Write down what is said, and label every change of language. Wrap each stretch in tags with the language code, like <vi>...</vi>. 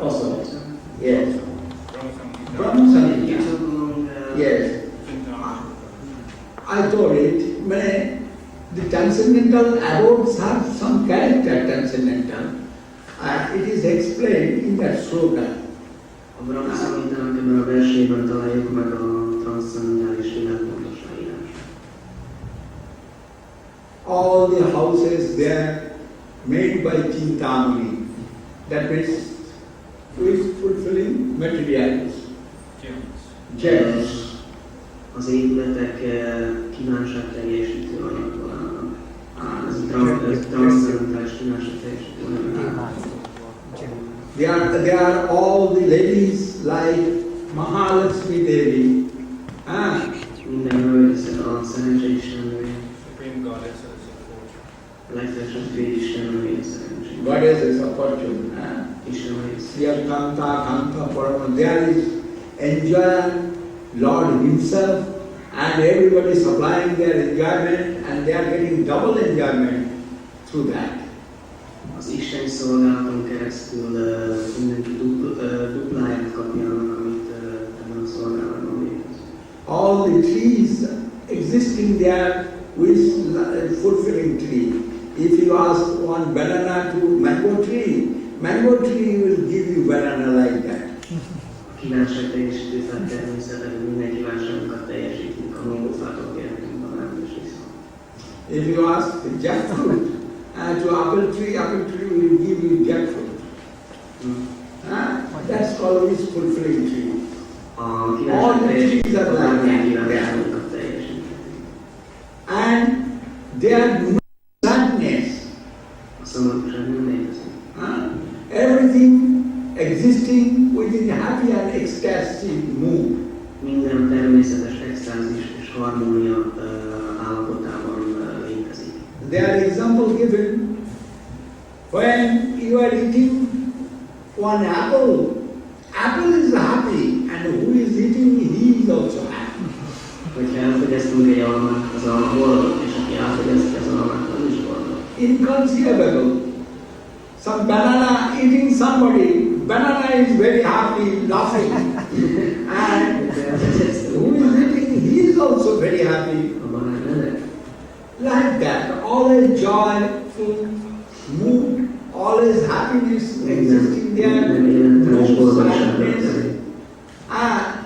<en>Also, yes. Brahma Samhita. Yes. I told it, the transcendental abodes have some character transcendental. It is explained in that sloka.</en> <hu>A Brahma Samhitának ebben a versében találjuk meg a transzcendentális világ pontos leírását.</hu> <en>All the houses there made by Chintamani, that means who is fulfilling materials. Gems.</en> <hu>Az épületek kívánságteljesítő anyagból állnak. Ez a transzcendentális kívánságteljesítő anyag.</hu> <en>They are all the ladies like Mahalakshmi Devi.</en> <hu>Minden hölgy a szerencsé istennője.</hu> <en>Supreme Goddess of fortune.</en> <hu>A legfelsőbb félistennője a szerencsé.</hu> <en>Goddesses of fortune.</en> <sa>Sriyat Kanta, Kanta Parama.</sa> <en>There is enjoy Lord Himself, and everybody supplying their enjoyment, and they are getting double enjoyment through that.</en> <hu>Az isteni szolgálaton keresztül mindenki dupláját kapja annak, amit ebben a szolgálatban végez.</hu> <en>All the trees existing there with fulfilling tree. If you ask one banana to mango tree will give you banana like that.</en> <hu>A kívánságteljesítő fát természetesen minden kívánságunkat teljesítünk, a mangófától kérhetünk banánt és viszont.</hu> <en>If you ask jackfruit to apple tree will give you jackfruit. That's always fulfilling tree. All the trees are like that. And there are no sadness. Everything existing within happy and ecstatic mood.</en> <hu>Minden természetes extázis és harmónia állapotában létezik.</hu> <en>There are example given when you are eating one apple. Apple is happy, and who is eating, he is also happy.</en> <hu>Hogyha elfogyasztunk egy almát, az alma boldog, és aki elfogyasztja az almát, az is boldog.</hu> <en>Inconceivable. Some banana eating somebody, banana is very happy, laughing. And who is eating, he is also very happy. Like that, always joyful mood, always happiness existing there, no sadness.</en>